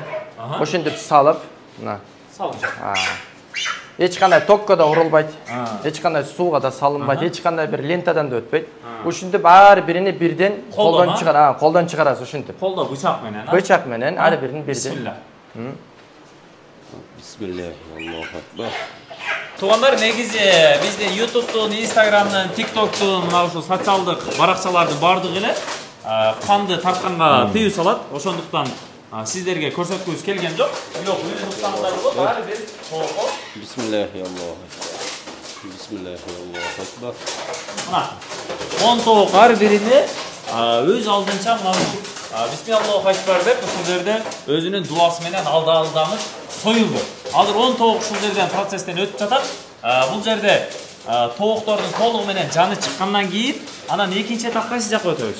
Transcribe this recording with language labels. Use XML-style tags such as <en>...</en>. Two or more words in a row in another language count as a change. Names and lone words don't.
<ky>Ошентип салып, мына. Салып. Эч кандай токко да урулбайт, эч кандай сууга да салынбайт, эч кандай бир лентадан да өтпөйт. Ушинтип ар бирини бирден колдон чыгарасыз ушинтип. Колдо бычак менен, бычак менен ар бирин бирден. Бисмилlah.</ky> <ar>بسم الله، الله أكبر.</ar> <ky>Тугандар, негизи бизде YouTube'тун, Instagram'дын, TikTok'тун, мына ушул социалдык баракчалардын бардыгы эле канды тартканга тыюу салат. Ошондуктан сиздерге көрсөткүбүз келген жок. Бирок өз уксаңыздар болот, ар бир тоого.</ky> <ar>بسم الله الله أكبر.</ar> <ky>Мына 10 тоог ар бирине өз алдынча мына</ky> <ar>بسم الله أكبر</ar> <ky>деп ушул жерде өзүнүн дуасы менен алдамыш союлду. Азыр 10 тоог ушул жерден процесстен өтүп жатат. Бул жерде тооктордун толугу менен жаны чыккандан кийин анан экинчи этапка кайсы жакка өтөбүз?</ky>